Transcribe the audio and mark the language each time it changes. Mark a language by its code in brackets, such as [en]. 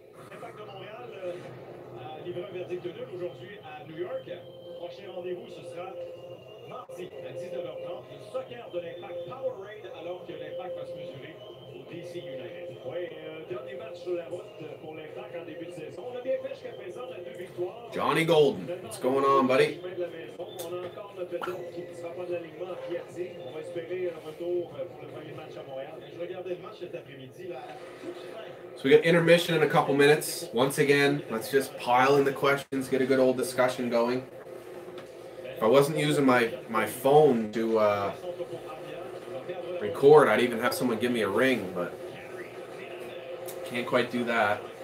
[fr] L'impact de Montréal a livré un verdict de nul aujourd'hui à New York. Prochain rendez-vous, ce sera mardi à 19h30. Le soccer de l'Impact Power Raid, alors que l'Impact va se mesurer au DC United. Oui, dernier match sur la route pour l'Impact en début de saison. On a bien fait jusqu'à présent, on a 2 victoires. [en] Johnny Golden, what's going on, buddy? [fr] On a encore notre vedette qui ne sera pas de l'alignement à Piatti. On va espérer un retour pour le premier match à Montréal. Je regardais le match cet après-midi. [en] So we got intermission in a couple minutes. Once again, let's just pile in the questions, get a good old discussion going. If I wasn't using my phone to record, I'd even have someone give me a ring, but can't quite do that.